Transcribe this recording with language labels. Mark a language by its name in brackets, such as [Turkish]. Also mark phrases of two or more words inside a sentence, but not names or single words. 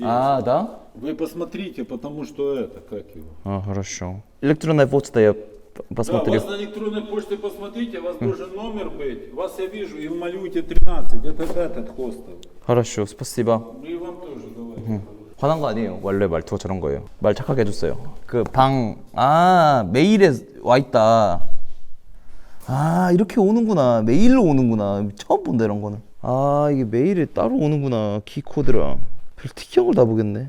[Russian] А, да? Вы посмотрите, потому что это, как его. А, хорошо. Электронная почта я Да, посмотрю. у вас на электронной почте посмотрите, у вас должен номер быть. Вас я вижу, и в Малюте 13, это этот хостел. хорошо, спасибо. И вам тоже давайте. [Korean] 화난 거 아니에요. 원래 말투가 저런 거예요. 말 착하게 해줬어요. 그 메일에 와 있다. 아, 이렇게 오는구나. 메일로 오는구나. 처음 본다 이런 거는. 아, 이게 메일에 따로 오는구나. 키코드랑. 별 특이한 걸 다 보겠네.